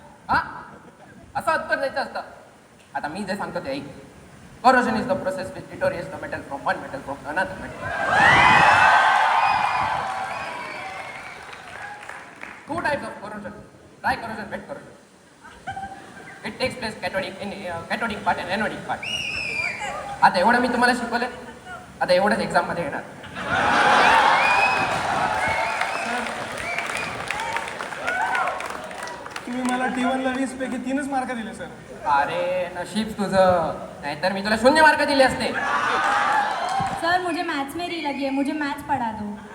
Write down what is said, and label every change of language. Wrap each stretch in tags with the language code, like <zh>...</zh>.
<mr>हा असं उत्तर द्यायचं असतं. आता मी जे सांगतो ते ऐक.</mr> <en>Corrosion is the process which deteriorates the metal from one metal from another metal. Two types of corrosion: dry corrosion, wet corrosion. It takes place cathodic part and anodic part.</en> <mr>आता एवढं मी तुम्हाला शिकवलंय. आता एवढंच एक्झाम मध्ये येणार. तुम्ही मला T1 ला 20 पैकी 3च मार्क दिले सर. अरे नशीब तुझं, नाहीतर मी तुला 0 मार्क दिले असते.</mr> <hi>सर मुझे मैथ्स में री लगी है, मुझे मैथ्स पढ़ा दो.</hi>